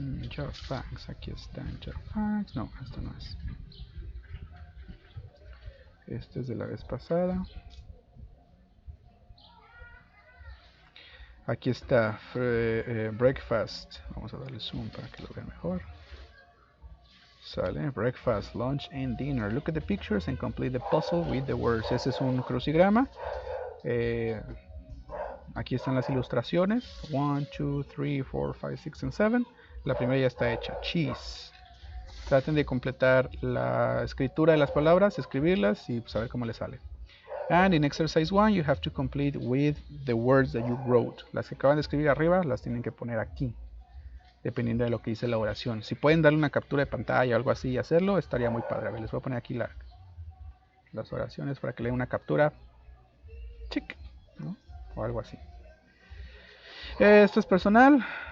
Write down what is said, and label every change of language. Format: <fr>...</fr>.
<es>Jar facts, aquí están jar facts. No, esto no es. Este es de la vez pasada. Aquí está breakfast. Vamos a darle zoom para que lo vean mejor.</es> <en>Sale, breakfast, lunch and dinner. Look at the pictures and complete the puzzle with the words.</en> <es>Ese es un crucigrama. Aquí están las ilustraciones. 1, 2, 3, 4, 5, 6 and 7. La primera ya está hecha. Cheese. Traten de completar la escritura de las palabras, escribirlas y pues a ver cómo les sale.</es> <en>And in exercise 1 you have to complete with the words that you wrote.</en> <es>Las que acaban de escribir arriba las tienen que poner aquí, dependiendo de lo que dice la oración. Si pueden darle una captura de pantalla o algo así y hacerlo, estaría muy padre. A ver, les voy a poner aquí las oraciones para que le den una captura. Chic, ¿no? O algo así. Esto es personal.</es>